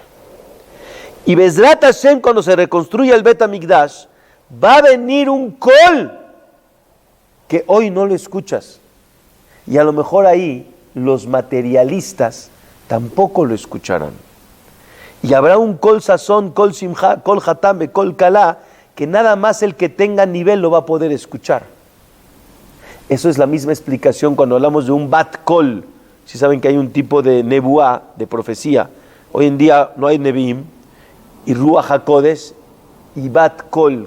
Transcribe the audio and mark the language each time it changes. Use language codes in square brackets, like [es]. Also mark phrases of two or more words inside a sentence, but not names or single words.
[es] Y Bezrat Hashem, cuando se reconstruya el Bet HaMikdash, va a venir un col que hoy no lo escuchas. Y a lo mejor ahí los materialistas tampoco lo escucharán. Y habrá un [he] col sazón, col simcha, col hatame, col kalá, [es] que nada más el que tenga nivel lo va a poder escuchar. Eso es la misma explicación cuando hablamos de un bat kol. Si saben que hay un tipo de nebuá, de profecía. Hoy en día no hay neviim, y [he] Ruach HaKodesh, [es] y [he] bat kol.